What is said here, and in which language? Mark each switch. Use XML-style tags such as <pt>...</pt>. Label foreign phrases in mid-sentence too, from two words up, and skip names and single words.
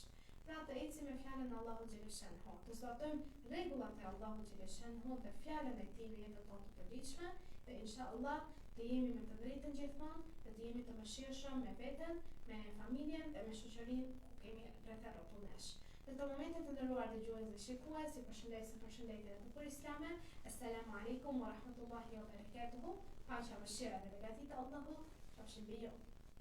<sq>Pra të ecim me fjalën e Allahut xhaleshanuhu, të zbatojmë rregullat e Allahut xhaleshanuhu dhe fjalën e tij në jetën tonë të përditshme, dhe inshallah të jemi me të drejtën gjithmonë, dhe të jemi të mëshirshëm me veten, me familjen dhe me shoqërinë ku kemi rreth rrotull nesh. Në të momentet të nderuar dëgjues dhe shikues, si përshëndetje të bukur islame.</sq> <ar>السلام عليكم ورحمة الله وبركاته.</ar> <sq>Paqja, mëshira dhe begatit e Allahut qofshin mbi ju.</sq>